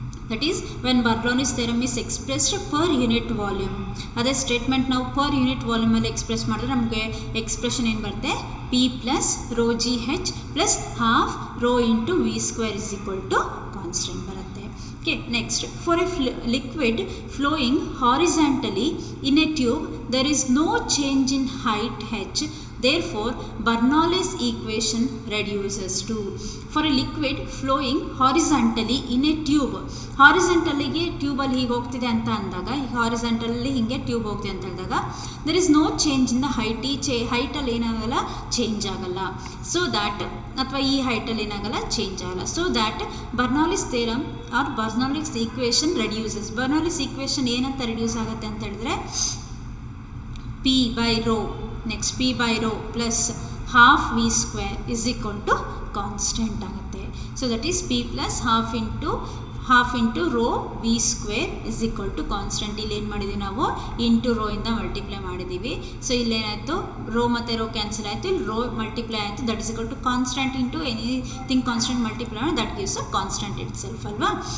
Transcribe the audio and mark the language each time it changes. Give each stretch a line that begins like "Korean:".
English: That is when Bernoulli's theorem is expressed per unit volume.
Kannada: ಅದೇ statement ನಾವು per unit ವಾಲ್ಯೂಮಲ್ಲಿ express ಮಾಡಿದ್ರೆ ನಮಗೆ expression ಏನು ಬರುತ್ತೆ, P plus rho G H plus half row into V square is equal to constant ಬರುತ್ತೆ.
English: Okay, next, for a liquid flowing horizontally in a tube, there is no change in height h. Therefore, Bernoulli's equation reduces to. For a liquid flowing horizontally in a tube,
Kannada: ಹಾರಿಜೆಂಟಲ್ಲಿಗೆ ಟ್ಯೂಬಲ್ಲಿ ಹೀಗೆ ಹೋಗ್ತಿದೆ ಅಂತ ಅಂದಾಗ, ಈಗ ಹಾರಿಜೆಂಟಲ್ಲಿ ಹೀಗೆ tube ಹೋಗ್ತಿದೆ ಅಂತ ಹೇಳಿದಾಗ
English: There is no change in the height.
Kannada: ಈ ಹೈಟಲ್ಲಿ ಏನಾಗಲ್ಲ, ಚೇಂಜ್ ಆಗಲ್ಲ. ಸೊ ದ್ಯಾಟ್, ಅಥವಾ ಈ ಹೈಟಲ್ಲಿ ಏನಾಗಲ್ಲ, ಚೇಂಜ್ ಆಗಲ್ಲ.
English: So that Bernoulli's theorem or Bernoulli's equation reduces.
Kannada: Bernoulli's equation ಏನಂತ ರೆಡ್ಯೂಸ್ ಆಗುತ್ತೆ ಅಂತ ಹೇಳಿದ್ರೆ
English: P by rho, next P by rho plus half V square is equal to constant
Kannada: ಆಗುತ್ತೆ.
English: So that is P plus half into rho v square is equal to constant.
Kannada: ಇಲ್ಲಿ ಏನು ಮಾಡಿದ್ದೀವಿ ನಾವು, into rho ಇಂದ multiply ಮಾಡಿದ್ದೀವಿ. So ಇಲ್ಲೇನಾಯಿತು, rho ಮತ್ತು rho cancel ಆಯಿತು, ಇಲ್ಲಿ ರೋ ಮಲ್ಟಿಪ್ಲೈ ಆಯಿತು, that is equal to constant into anything constant multiply ಮಾಡಿ
English: that gives a constant itself
Kannada: ಅಲ್ವಾ.